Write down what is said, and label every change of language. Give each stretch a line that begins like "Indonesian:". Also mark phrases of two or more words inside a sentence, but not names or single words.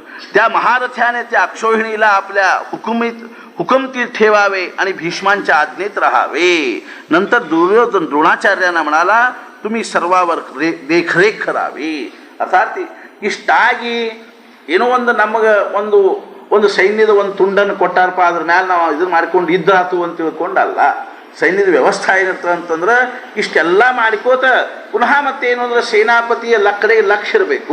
Marathi: त्या महारथ्याने त्या अक्षोहिणीला आपल्या हुकुमतीत ठेवावे आणि भीष्मांच्या आज्ञेत राहावे. नंतर दुर्योधन द्रोणाचार्यांना म्हणाला तुम्ही सर्वावर देखरेख करावी.
Kannada: ಅರ್ಥಾತ್ ಇಷ್ಟಾಗಿ ಏನೋ ಒಂದು ನಮಗೆ ಒಂದು ಸೈನ್ಯದ ಒಂದು ತುಂಡನ್ನು ಕೊಟ್ಟಾರಪ್ಪ, ಅದ್ರ ಮೇಲೆ ನಾವು ಇದನ್ನ ಮಾಡ್ಕೊಂಡು ಇದ್ದಾತು ಅಂತ ತಿಳ್ಕೊಂಡಲ್ಲ. ಸೈನ್ಯದ ವ್ಯವಸ್ಥೆ ಏನಿರ್ತದೆ ಅಂತಂದ್ರೆ ಇಷ್ಟೆಲ್ಲ ಮಾಡಿಕೋತ ಪುನಃ ಮತ್ತೇನು ಅಂದ್ರೆ ಸೇನಾಪತಿಯ ಕಡೆಗೆ ಲಕ್ಷ್ಯ ಇರಬೇಕು.